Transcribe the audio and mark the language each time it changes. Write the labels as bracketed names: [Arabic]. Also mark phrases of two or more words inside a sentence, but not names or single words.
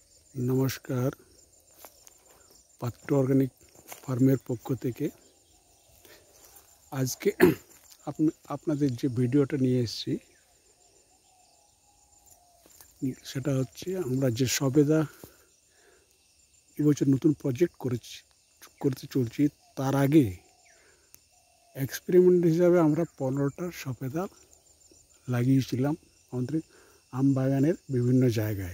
[Bangla] নমস্কার পাত্র অর্গানিক ফার্মের পক্ষ থেকে আজ কে আপনাদের যে ভিডিওটা নিয়ে এসেছি সেটা হচ্ছে আমরা যে সবেদা এবছর নতুন প্রজেক্ট করতে চলছি তার আগে এক্সপেরিমেন্ট হিসাবে আমরা 15টা সবেদা লাগিয়েছিলাম আমাদের আম বাগানের বিভিন্ন জায়গায়।